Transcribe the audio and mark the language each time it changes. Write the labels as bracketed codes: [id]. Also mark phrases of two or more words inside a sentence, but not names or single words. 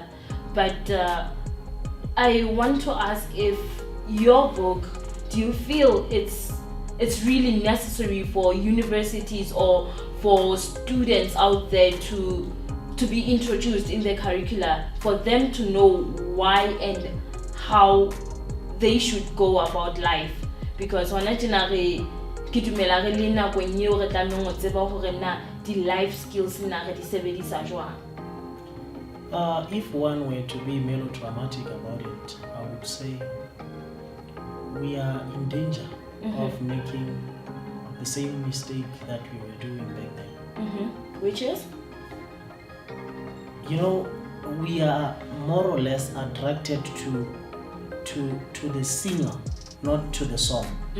[en] But I want to ask if your book, do you feel it's really necessary for universities or for students out there to be introduced in the curricula, for them to know why and how they should go about life? [st] Because ke dumela re le nakong eo re tlamehang ho tseba hore na di [en] life skills [st] na re di sebedisa jwang. [en] If one were to be melodramatic about it, I would say we are in danger of making the same mistake that we were doing back then. Which is? We are more or less attracted to the singer, not to the song.